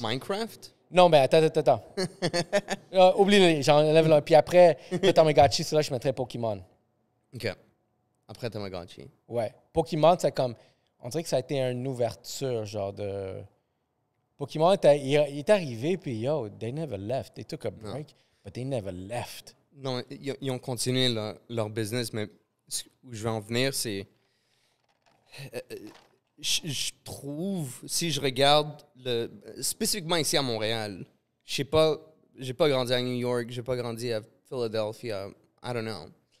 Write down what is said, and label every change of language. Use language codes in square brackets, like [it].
[fr] Minecraft? Non, mais attends. Oublie-le, j'enlève là. Puis après, le Tamagotchi, c'est là que je mettrais Pokémon. OK. Après Tamagotchi. Ouais. Pokémon, c'est comme... On dirait que ça a été une ouverture, genre de... Pokémon, il est arrivé, puis yo, [en] they never left. They took a break, but they never left. [fr] Non, ils ont continué leur business, mais où je veux en venir, c'est Je trouve, si je regarde spécifiquement ici à Montréal, j'ai pas grandi à New York, j'ai pas grandi à Philadelphia, [en] I don't know.